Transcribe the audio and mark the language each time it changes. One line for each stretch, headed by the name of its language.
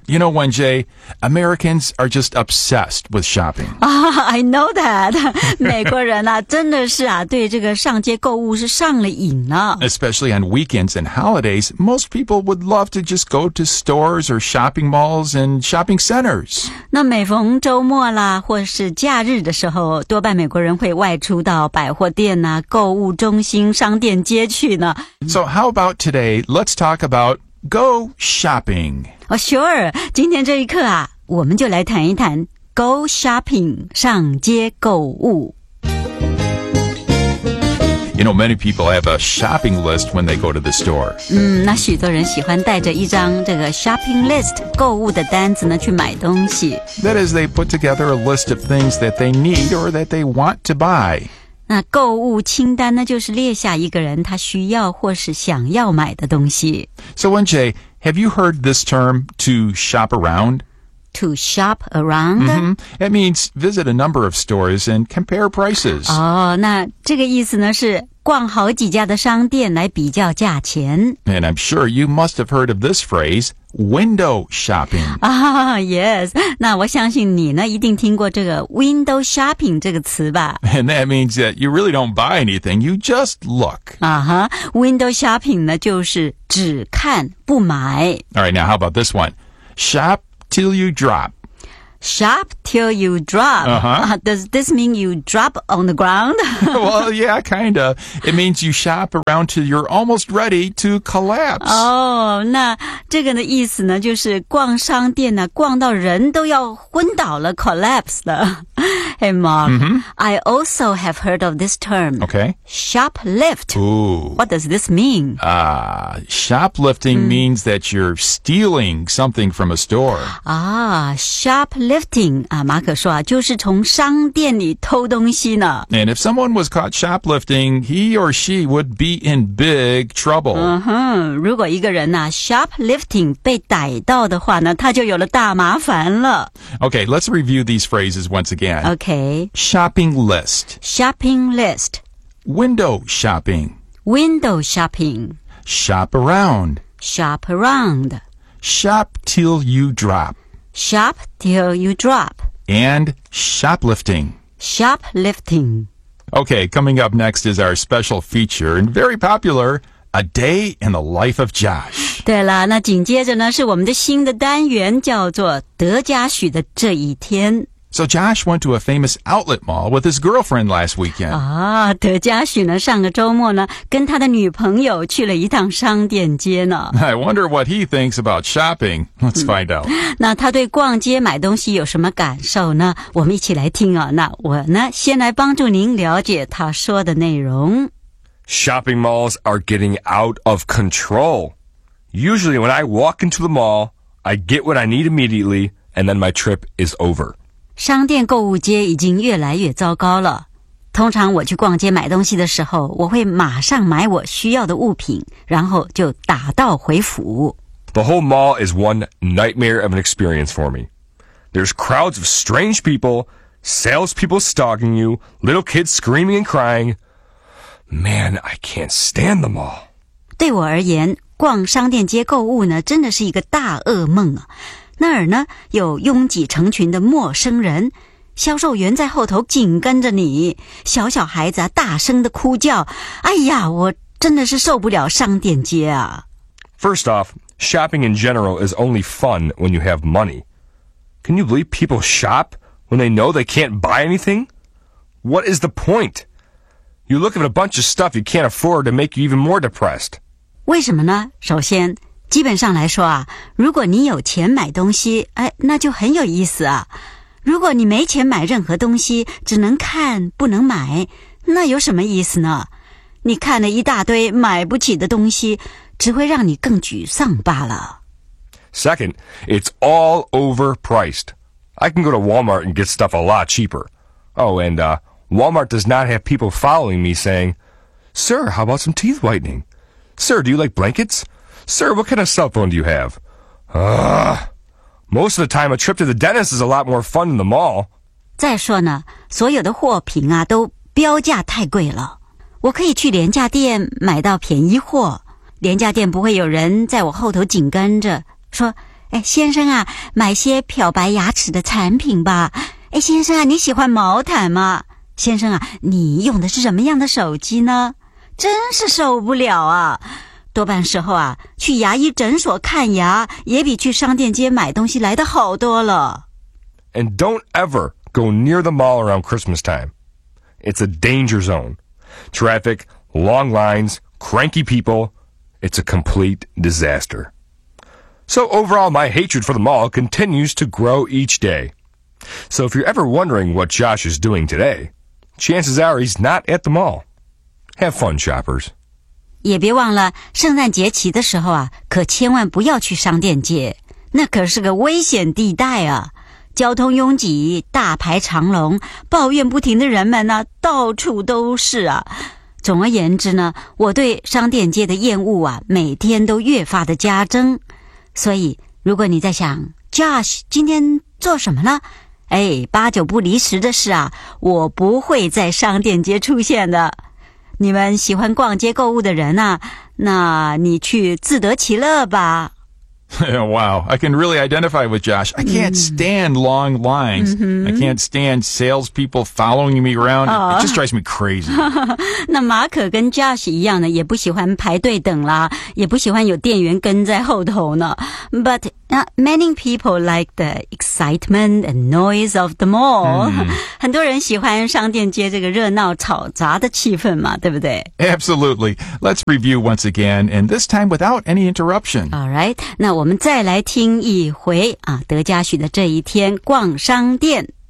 English: You know, Wenjie, Americans are just obsessed with shopping. I know that.
Chinese: 美国人啊真的是啊对这个上街购物是上了瘾了。
English: Especially on weekends and holidays, most people would love to just go to stores or shopping malls and shopping centers.
Chinese: 那每逢周末啦或是假日的时候多半美国人会外出到百货店啊购物中心商店街去呢。
English: So how about today? Let's talk about go shopping. Oh, sure.
Chinese: 今天这一课啊我们就来谈一谈 go shopping, 上街购物。
English: You know, many people have a shopping list when they go to the store.
Chinese: 那许多人喜欢带着一张这个 shopping list, 购物的单子呢去买东西。
English: That is, they put together a list of things that they need or that they want to buy.
Chinese: 那购物清单呢就是列下一个人他需要或是想要买的东西。
English: So, Wenjie, have you heard this term, to shop around? To shop around? Mm-hmm. That means visit a number of stores and compare prices.
Chinese: Oh, 那这个意思呢是逛好几家的商店来比较价钱。
English: And I'm sure you must have heard of this phrase, window shopping. Ah,、oh, yes.
Chinese: 那我相信你呢一定听过这个 window shopping 这个词吧。
English: And that means that you really don't buy anything, you just look.
Chinese: Uh-huh. Window shopping 呢就是只看不买。
English: All right, now how about this one? Shop. Till you drop. Shop till you drop. Uh-huh. Does this mean you drop on the ground? Well, yeah, kind of. It means you shop around till you're almost ready to collapse.
Chinese: Oh, 那这个的意思呢，就是逛商店呢，逛到人都要昏倒了 ，collapse 了。
English: Hey, Mark,、 mm-hmm. I also have heard of this term. Okay. Shoplift. Ooh. What does this mean? Shoplifting、mm. means that you're stealing something from a store. Ah, shoplifting.
Chinese: 啊，马可说啊，就是从商店里偷东西呢。
English: And if someone was caught shoplifting, he or she would be in big trouble.
Chinese: 嗯哼，如果一个人啊 shoplifting 被逮到的话呢，他就有了大麻烦了。
English: Okay, let's review these phrases once again. Okay. Shopping list. Shopping list. Window shopping. Window shopping. Shop around. Shop around. Shop till you drop. Shop till you drop. And shoplifting. Shoplifting. Okay, coming up next is our special feature and very popular, A Day in the Life of Josh.
Chinese: 对了，那紧接着呢是我们的新的单元叫做德加许的这一天。
English: So Josh went to a famous outlet mall with his girlfriend last weekend.
Chinese: 啊，德加许呢，上个周末呢，跟他的女朋友去了一趟商店街呢。
English: I wonder what he thinks about shopping. Let's find out.
Chinese: 那他对逛街买东西有什么感受呢？我们一起来听啊。那我呢，先来帮助您了解他说的内容。
English: Shopping malls are getting out of control. Usually when I walk into the mall, I get what I need immediately, and then my trip is over.
Chinese: 商店购物街已经越来越糟糕了。通常我去逛街买东西的时候，我会马上买我需要的物品，然后就打道回府。
English: The whole mall is one nightmare of an experience for me. There's crowds of strange people, salespeople stalking you, little kids screaming and crying. Man, I can't stand the mall.
Chinese: 对我而言，逛商店街购物呢，真的是一个大噩梦啊。那儿呢有拥挤成群的陌生人销售员在后头紧跟着你小小孩子、啊、大声的哭叫哎呀我真的是受不了商店街啊
English: First off, shopping in general is only fun when you have money. Can you believe people shop when they know they can't buy anything? What is the point? You look at a bunch of stuff you can't afford to make you even more depressed.
Chinese: 为什么呢？首先，基本上来说啊，如果你有钱买东西，哎，那就很有意思啊。如果你没钱买任何东西，只能看不能买，那有什么意思呢？你看了一大堆买不起的东西，只会让你更沮丧罢了。
English: Second, it's all overpriced. I can go to Walmart and get stuff a lot cheaper. Oh, and, Walmart does not have people following me saying, Sir, how about some teeth whitening? Sir, do you like blankets? Sir, what kind of cell phone do you have? Most of the time, a trip to the dentist is a lot more fun than the mall.
Chinese: 再说呢，所有的货品啊，都标价太贵了。我可以去廉价店买到便宜货。廉价店不会有人在我后头紧跟着。说，哎，先生啊，买些漂白牙齿的产品吧。哎，先生啊，你喜欢毛毯吗？先生啊，你用的是什么样的手机呢？真是受不了啊！多半时候啊，去牙医诊所看牙也比去商店街买东西来得好多了。
English: And don't ever go near the mall around Christmas time. It's a danger zone. Traffic, long lines, cranky people. It's a complete disaster. So overall, my hatred for the mall continues to grow each day. So if you're ever wondering what Josh is doing today, chances are he's not at the mall. Have fun, shoppers.
Chinese: 也别忘了，圣诞节期的时候啊，可千万不要去商店街，那可是个危险地带啊！交通拥挤，大排长龙，抱怨不停的人们呢，到处都是啊。总而言之呢，我对商店街的厌恶啊，每天都越发的加增。所以如果你在想 Josh 今天做什么了，哎，八九不离十的是啊，我不会在商店街出现的。你们喜欢逛街购物的人啊，那你去自得其乐吧。
English: Wow, I can really identify with Josh. I can't stand long lines. Mm-hmm. I can't stand salespeople following me around. It just drives me crazy.
Chinese: 那马可跟 Josh 一样呢，也不喜欢排队等啦，也不喜欢有店员跟在后头呢。
English: But many people like the excitement and noise of the mall. Mm-hmm.
Chinese: 很多人喜欢商店街这个热闹吵杂的气氛嘛，对不对？
English: Absolutely. Let's review once again, and this time without any interruption. All right.
Chinese: 那我们再来听一回啊，德加许的这一天逛商店。